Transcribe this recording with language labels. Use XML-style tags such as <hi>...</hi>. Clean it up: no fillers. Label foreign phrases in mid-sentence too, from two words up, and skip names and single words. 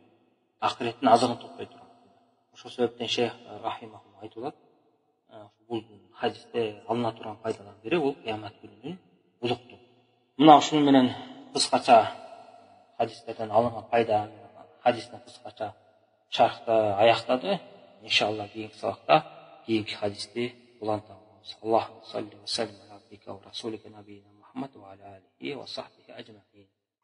<ky>Акыреттин азыгын топтой турган. Ошол себептен шейх рахимахулла айтылат, бул хадисте алына турган пайдалардын бири бул кыямат күнүнүн улуктугу. Мына ушуну менен кыскача хадистерден алынган пайда хадистин кыскача шархты аяктады. Иншалла кийинки сабакта кийинки хадисти улантабыз.</ky> <ar>اللهم صل وسلم على عبدك ورسولك نبينا محمد وعلى آله وصحبه أجمعين.</ar>